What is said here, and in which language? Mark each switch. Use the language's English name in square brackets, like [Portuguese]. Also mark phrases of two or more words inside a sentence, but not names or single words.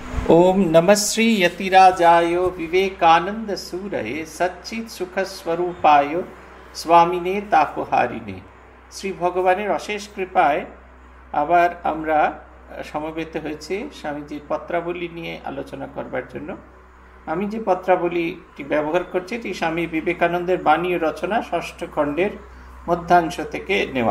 [Sanskrit] ओम नमः श्री यतिराजाय विवेकानंद सूरये सच्चित सुख स्वरूपाय स्वामिने तापहारिणे। [Bangla] শ্রী ভগবানের অশেষ কৃপায় আবার আমরা সমবেত হয়েছি স্বামীজির পত্রাবলী নিয়ে আলোচনা করবার জন্য। আমি যে পত্রাবলীটি ব্যবহার করছি এটি স্বামী বিবেকানন্দের বাণী ও রচনা ষষ্ঠ খণ্ডের মধ্যাংশ থেকে নেওয়া।